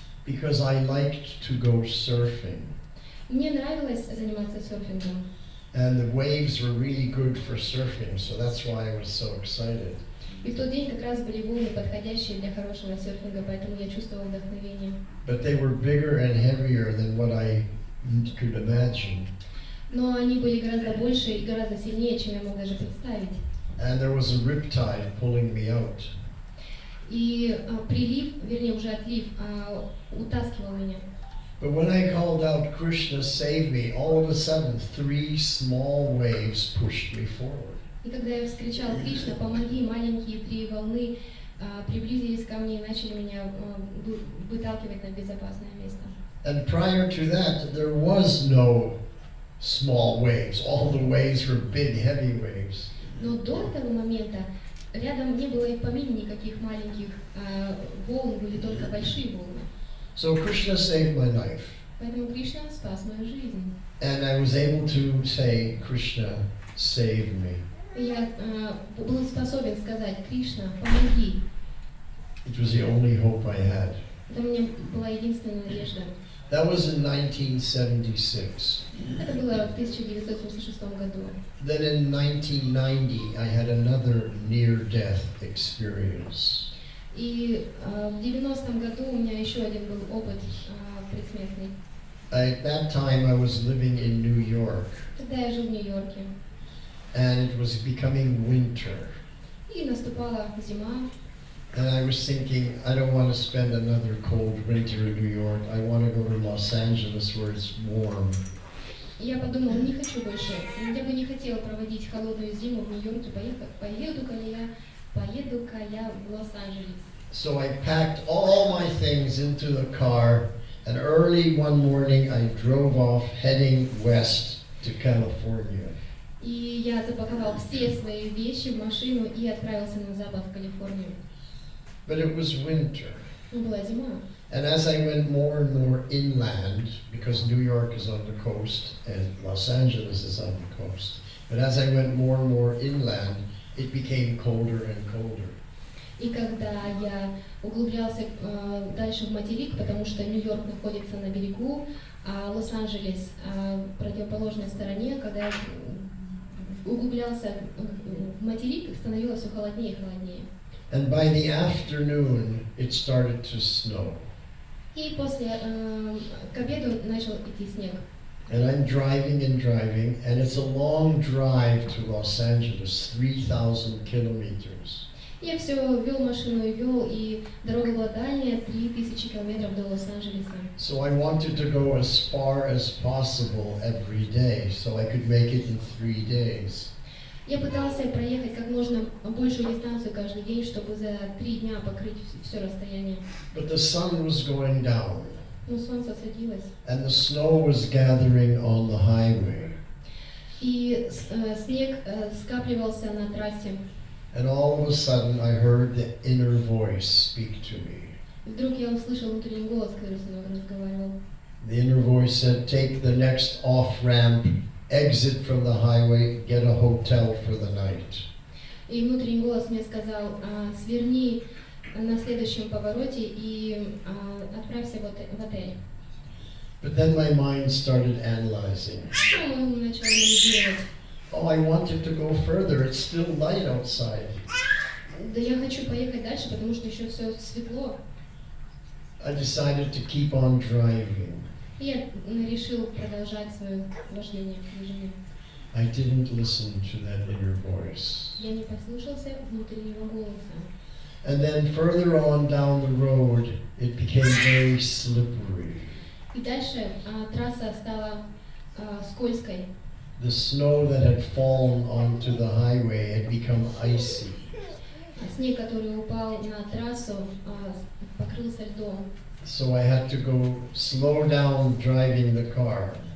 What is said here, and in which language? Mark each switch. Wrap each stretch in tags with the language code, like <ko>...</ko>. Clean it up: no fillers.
<en>Because I liked to go surfing.</en> <ru>Мне нравилось заниматься серфингом.</ru> <en>And the waves were really good for surfing, so that's why I was so excited.</en> <ru>И в тот день как раз были волны, подходящие для хорошего серфинга, поэтому я чувствовал вдохновение.</ru> <en>But they were bigger and heavier than what I could imagine.</en> <ru>Но они были гораздо больше и гораздо сильнее, чем я мог даже представить.</ru> <en>And there was a riptide pulling me out.</en> <ru>И прилив, вернее уже отлив, утаскивал меня.</ru> <en>But when I called out, Krishna, save me, all of a sudden 3 small waves pushed me forward.</en> <ru>И когда я вскричал: Кришна, помоги, маленькие 3 волны приблизились ко мне и начали меня выталкивать на безопасное место.</ru> <en>And prior to that, there was no small waves. All the waves were big, heavy waves.</en> <ru>Но до этого момента рядом не было и в помине никаких маленьких волн, были только большие волны.</ru> <en>So Krishna saved my life.</en> <ru>Поэтому Кришна спас мою жизнь.</ru> <en>And I was able to say, Krishna, save me.</en> <ru>И я был способен сказать: Кришна, помоги.</ru> <en>It was the only hope I had.</en> <ru>Это у меня была единственная надежда.</ru> <en>That was in 1976.</en> <ru>Это было в 1976 году.</ru> <en>Then in 1990, I had another near-death experience.</en> <ru>И в 90-м году у меня еще один был опыт предсмертный.</ru> <en>At that time, I was living in New York,</en> <ru>Тогда я жил в Нью-Йорке.</ru> <en>and it was becoming winter.</en> <ru>И наступала зима.</ru> <en>And I was thinking, I don't want to spend another cold winter in New York. I want to go to Los Angeles where it's warm.</en> <ru>И я подумала: не хочу больше. Я бы не хотела проводить холодную зиму в Нью-Йорке. Поеду-ка я в Лос-Анджелес.</ru> <en>So I packed all my things into the car, and early one morning I drove off heading west to California.</en> <ru>И я запаковал все свои вещи в машину и отправился на запад в Калифорнию.</ru> <en>But it was winter.</en> <ru>Ну, была зима.</ru> <en>And as I went more and more inland, because New York is on the coast and Los Angeles is on the coast, but as I went more and more inland, it became colder and colder.</en> <ru>И когда я углублялся дальше в материк, потому что Нью-Йорк находится на берегу, а Лос-Анджелес в противоположной стороне, когда я углублялся в материк, становилось все холоднее и холоднее.</ru> <en>And by the afternoon, it started to snow.</en> <ru>И к обеду начал идти снег.</ru> <en>And I'm driving, and it's a long drive to Los Angeles, 3,000 kilometers.</en> <ru>Я все вел машину и вел, и дорога была дальняя, 3000 километров до Лос-Анджелеса.</ru> <en>So I wanted to go as far as possible every day, so I could make it in 3 days.</en> <ru>Я пытался проехать как можно большую дистанцию каждый день, чтобы за 3 дня покрыть все расстояние.</ru> <en>But the sun was going down,</en> <ru>Но солнце садилось,</ru> <en>and the snow was gathering on the highway.</en> <ru>и снег скапливался на трассе.</ru> <en>And all of a sudden, I heard the inner voice speak to me.</en> <ru>И вдруг я услышал внутренний голос, который со мной разговаривал.</ru> <en>The inner voice said, "Take the next off-ramp, exit from the highway, get a hotel for the night."</en> <ru>И внутренний голос мне сказал: сверни на следующем повороте и отправься в отель.</ru> <en>But then my mind started analyzing.</en> <ru>Ну, мы начали анализировать.</ru> <en>Oh, I wanted to go further. It's still light outside.</en> <ru>Да я хочу поехать дальше, потому что еще все светло.</ru> <en>I decided to keep on driving.</en> <ru>И я решил продолжать свое вождение, движение.</ru> <en>I didn't listen to that inner voice.</en> <ru>Я не послушался внутреннего голоса.</ru> <en>And then further on down the road, it became very slippery.</en> <ru>И дальше трасса стала скользкой.</ru> <en>The snow that had fallen onto the highway had become icy.</en> <ru>Снег, который упал на трассу, покрылся льдом.</ru> <en>So I had to go slow down driving the car.</en>